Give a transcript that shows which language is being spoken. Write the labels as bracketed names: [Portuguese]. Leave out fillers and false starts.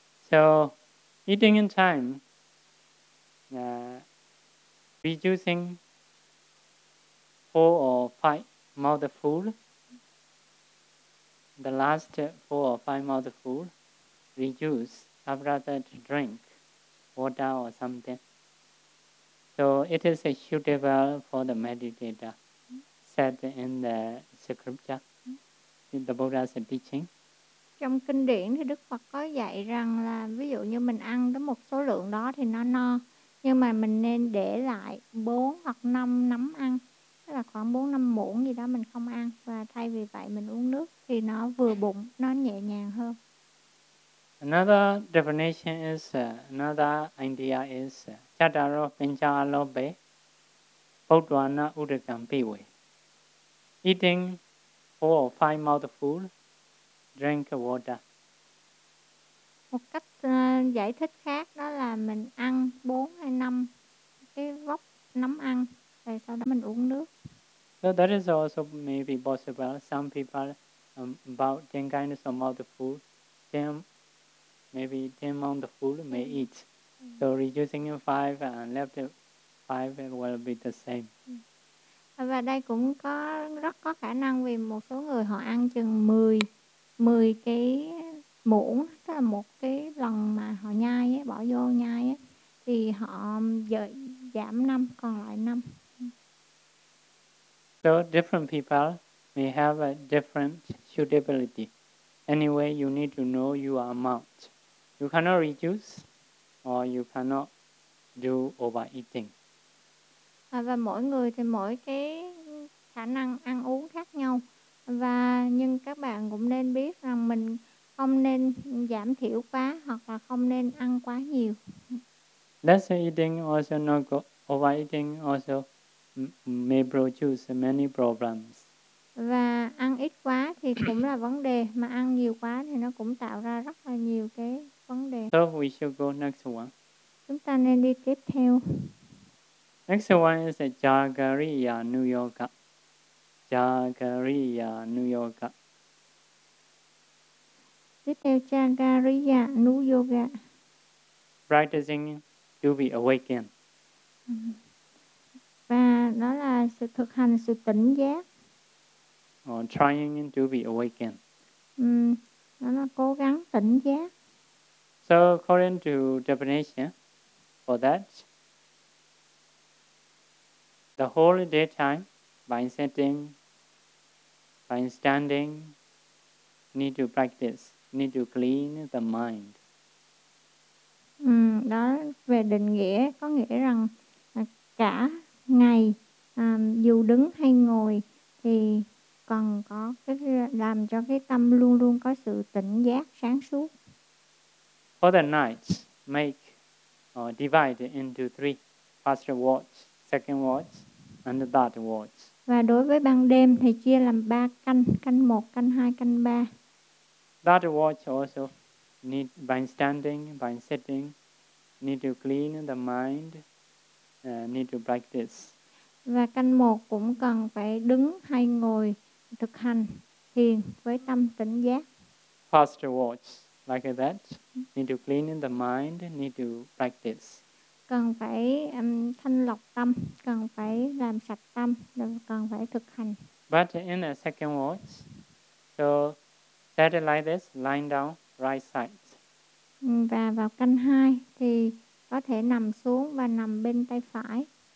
[English] So eating in time, reducing 4 or 5 mouthful, the last 4 or 5 mouthful, reduce after that drink water or something. So it is a suitable for the meditator, said in the scripture, in the Buddha's teaching. [Vietnamese] Trong kinh điển thì Đức Phật có dạy rằng là ví dụ như mình ăn đến một số lượng đó thì nó no. Nhưng mà mình nên để lại 4 hoặc 5 nắm ăn, tức là khoảng 4 5 muỗng gì đó mình không ăn, và thay vì vậy mình uống nước thì nó vừa bụng, nó nhẹ nhàng hơn. [English] Another definition is another idea is [Pali] chataro pincha alobe bodhwana udagam piwe. [English] Eating four or five mouthfuls, drink water. [Vietnamese] Một cách giải thích khác đó là mình ăn 4 hay 5 cái vốc nấm ăn rồi sau đó mình uống nước. [English] So that is also maybe possible. Some people about 10 kinds of mouthful, maybe 10 mouthful may eat. So reducing 5 and left 5 will be the same. [Vietnamese] Và đây cũng có rất có khả năng vì một số người họ ăn chừng 10 cái muỗng, tức là một cái lần mà họ nhai ấy, bỏ vô nhai ấy, thì họ giảm 5, còn lại 5. [English] So different people may have a different suitability. Anyway, you need to know your amount. You cannot reduce or you cannot do overeating. [Vietnamese] Và mỗi người thì mỗi cái khả năng ăn uống khác nhau. Và nhưng các bạn cũng nên biết rằng mình không nên giảm thiểu quá hoặc là không nên ăn quá nhiều. [English] Less eating also not good. Overeating also may produce many problems. [Vietnamese] Và ăn ít quá thì cũng là vấn đề, mà ăn nhiều quá thì nó cũng tạo ra rất là nhiều cái vấn đề. [English] So we should go next one. [Vietnamese] Chúng ta nên đi tiếp theo. [English] Next one is Jagariya Niyoga. [Pali] Jagariya Niyoga. [Vietnamese] Tiếp theo Jagariya Niyoga. [English] Practicing to be awakened. [Vietnamese] Và đó là sự thực hành sự tỉnh giác. [English] Or trying to be awakened. [Vietnamese] Đó là cố gắng tỉnh giác. [English] So according to definition for that, the whole daytime by sitting, by standing, need to practice, need to clean the mind. [Vietnamese] Đó về định nghĩa có nghĩa rằng cả ngày dù đứng hay ngồi thì cần có cái làm cho cái tâm luôn luôn có sự tỉnh giác sáng suốt. [English] For the night, make or divide into three: first watch, second watch, and third watch. [Vietnamese] Và đối với ban đêm thì chia làm ba canh, canh một, canh hai, canh ba. [English] Third watch also need by standing, by sitting, need to clean the mind, need to practice. [Vietnamese] Và canh một cũng cần phải đứng hay ngồi thực hành thiền với tâm tỉnh giác. [English] First watch like that, need to clean the mind, need to practice. [Vietnamese] Cần phải thanh lọc tâm, cần phải làm sạch tâm, cần phải thực hành. [English] But in the second watch, so set it like this, lying down, right side. [Vietnamese] Và vào canh hai thì có thể nằm xuống và nằm bên tay phải.